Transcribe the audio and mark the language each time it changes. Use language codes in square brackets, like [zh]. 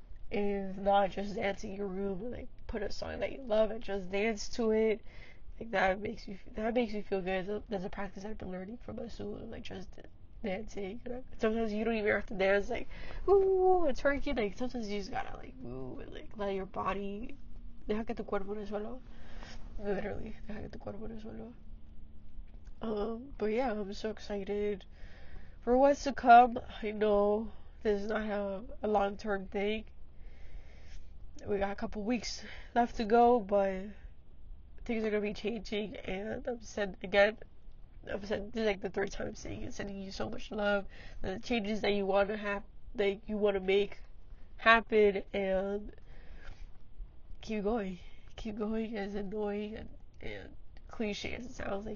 [en] If not, just dance in your room and like put a song that you love and just dance to it. Like that makes me feel good. There's a practice I've been learning from my soul, like just dancing. Sometimes you don't even have to dance like ooh, it's working. Like sometimes you just gotta like move and like let your body. [es] Deja que tu cuerpo resuelva. Literally, deja que tu cuerpo resuelva. [en] But yeah, I'm so excited for what's to come. I know this is not a long-term thing. We got a couple weeks left to go, but things are gonna be changing, and this is like the third time I'm saying it, sending you so much love, the changes that you want to have, that you want to make happen, and keep going, as annoying and cliche as it sounds.